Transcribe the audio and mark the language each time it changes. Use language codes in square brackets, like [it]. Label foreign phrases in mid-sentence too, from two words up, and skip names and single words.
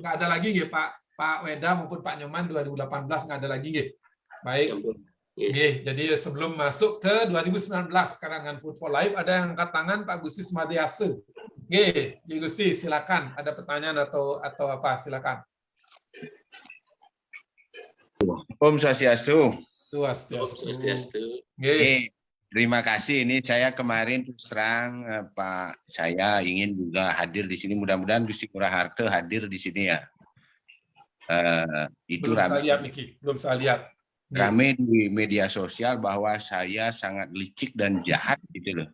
[id] Nggak ada lagi nggih Pak Weda maupun Pak Nyoman 2018 nggak ada lagi nggih. Baik. Nggih, jadi sebelum masuk ke 2019 sekarang dengan Food for Life ada yang angkat tangan Pak Gusti Smadiase. Nggih, Pak Gusti silakan. Ada pertanyaan atau apa? Silakan. [ban] Om Swastiastu. Swastiastu. [id] Nggih. Terima kasih. Ini saya kemarin terus terang Pak, saya ingin juga hadir di sini. Mudah-mudahan Gusti Ngurah Harto hadir di sini ya. Itu belum saya lihat Niki, belum saya lihat. Rame di media sosial bahwa saya sangat licik dan jahat gitu loh.